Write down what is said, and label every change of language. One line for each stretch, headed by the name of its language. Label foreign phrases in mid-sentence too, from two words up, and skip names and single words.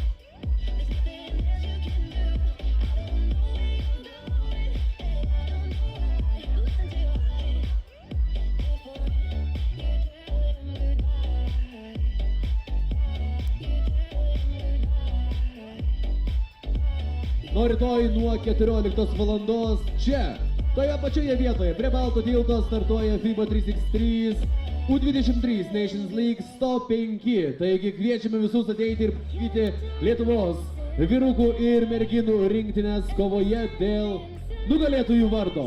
English: There's nothing else you can do. I don't know where you're going, and I don't know why. Listen to your heart. Before you tell him goodbye. You tell him goodbye.
Lithuanian: Nuo rytoj nuo 14 valandos čia, toje pačioje vietoje, prie Balto tilto startuoja FIBA 3x3 U23 Nations League Top 5. Taigi kviečiame visus ateiti ir pamatyti Lietuvos vyrukų ir merginų rinktinės kovoje dėl nugalėtojų vardo.